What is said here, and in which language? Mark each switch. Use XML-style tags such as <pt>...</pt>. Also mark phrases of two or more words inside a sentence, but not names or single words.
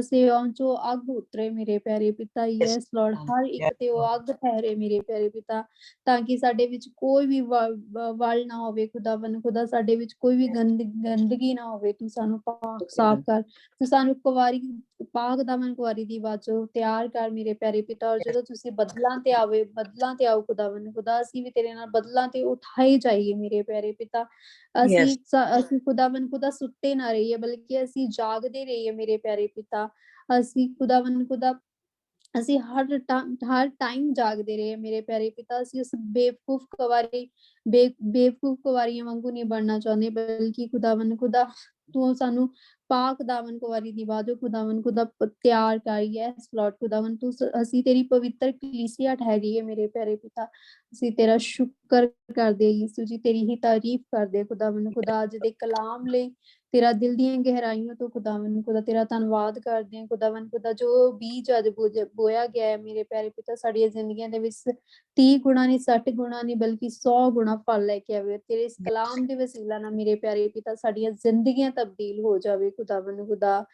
<pa>ਸੇਵਾਂ ਚੋਂ ਅੱਗ ਉਤਰੇ ਮੇਰੇ ਪਿਆਰੇ ਪਿਤਾ।</pa> <en>yes Lord,</en> <pa>ਹਰ ਇਕ ਤੇ ਓ ਅੱਗ ਠਹਿਰੇ ਮੇਰੇ ਪਿਆਰੇ ਪਿਤਾ, ਤਾਕਿ ਸਾਡੇ ਵਿੱਚ ਕੋਈ ਭੀ ਵਲ ਨਾ ਹੋਵੇ ਖੁਦਾਵੰਦ ਖੁਦਾ। ਸਾਡੇ ਵਿੱਚ ਕੋਈ ਭੀ ਗੰਦਗੀ ਨਾ ਹੋਵੇ। ਤੂੰ ਸਾਨੂੰ ਪਾਕ ਸਾਫ਼ ਕਰ, ਤੂੰ ਸਾਨੂੰ ਕੁਆਰੀ ਪਾਕ ਦਾਮਨ ਕੁਆਰੀ ਦੀ ਵਾਜੋ ਤਿਆਰ ਕਰ ਮੇਰੇ ਪਿਆਰੇ ਪਿਤਾ। और ਜਦੋਂ ਤੁਸੀਂ ਬਦਲਾਂ ਤੇ ਆਵੇ, ਬਦਲਾਂ ਤੇ ਆਓ ਖੁਦਾਵੰਦ ਖੁਦਾ, ਅਸੀਂ ਵੀ ਤੇਰੇ ਨਾਲ ਬਦਲਾਂ ਤੇ ਉਠਾਏ ਜਾਈਏ ਮੇਰੇ ਪਿਆਰੇ ਪਿਤਾ। ਅਸੀਂ ਖੁਦਾਵੰਦ ਖੁਦਾ ਸੁੱਤੇ ਨਾ ਰਹੀਏ, ਬਲਕਿ ਅਸੀਂ ਜਾਗਦੇ ਰਹੀਏ ਮੇਰੇ ਪਿਆਰੇ ਪਿਤਾ। ਅਸੀਂ ਖੁਦਾਵੰਦ ਖੁਦਾ ਅਸੀਂ ਹਰ ਟਾਈਮ ਜਾਗਦੇ ਰਹੇ ਮੇਰੇ ਪਿਆਰੇ ਪਿਤਾ। ਅਸੀਂ ਉਸ ਬੇਵਕੂਫ ਕੁਵਾਰੀਆਂ ਵਾਂਗੂ ਨਹੀਂ ਬਣਨਾ ਚਾਹੁੰਦੇ, ਬਲਕਿ ਖੁਦਾਵੰਦ ਖੁਦਾ ਤੂੰ ਸਾਨੂੰ ਪਾਕ ਦਾਮਨ ਕੁਵਾਰੀ ਦੀ ਵਾਜੋ ਖੁਦਾਵੰਦ ਖੁਦਾ ਤਿਆਰ ਕਰ।</pa> <en>yes Lord</en> <pa>ਖੁਦਾਵੰਦ ਤੂੰ, ਅਸੀਂ ਤੇਰੀ ਪਵਿੱਤਰ ਕਲੀਸਿਆ ਠਹਿਰੀਏ ਮੇਰੇ ਪਿਆਰੇ ਪਿਤਾ। ਅਸੀਂ ਤੇਰਾ ਸ਼ੁਕਰ ਕਰਦੇ ਯੀਸ਼ੂ ਜੀ, ਤੇਰੀ ਹੀ ਤਾਰੀਫ ਕਰਦੇ ਖੁਦਾਵੰਦ ਖੁਦਾ। ਅੱਜ ਦੇ ਕਲਾਮ ਲਈ तेरा दिल ਦੀਆਂ ਗਹਿਰਾਈਆਂ ਤੋਂ ਖੁਦਾਵੰਦ ਖੁਦਾ ਤੇਰਾ ਧੰਨਵਾਦ ਕਰਦੇ ਹਾਂ ਖੁਦਾਵੰਦ ਖੁਦਾ। ਜੋ ਬੀਜ ਅੱਜ ਬੋਇਆ ਗਿਆ ਹੈ ਮੇਰੇ ਪਿਆਰੇ ਪਿਤਾ ਸਾਡੀਆਂ ਜ਼ਿੰਦਗੀਆਂ ਦੇ ਵਿੱਚ 30 ਗੁਣਾ ਨਹੀਂ, 60 ਗੁਣਾ ਨਹੀਂ, ਬਲਕਿ 100 ਗੁਣਾ ਫਲ ਲੈ ਕੇ ਆਵੇ। ਤੇਰੇ ਇਸ ਕਲਾਮ ਦੇ ਵਸੀਲਾ ਨਾਲ ਮੇਰੇ ਪਿਆਰੇ ਪਿਤਾ ਸਾਡੀਆਂ ਜ਼ਿੰਦਗੀਆਂ ਤਬਦੀਲ ਹੋ ਜਾਵੇ ਖੁਦਾਵੰਦ ਖੁਦਾ।</pa>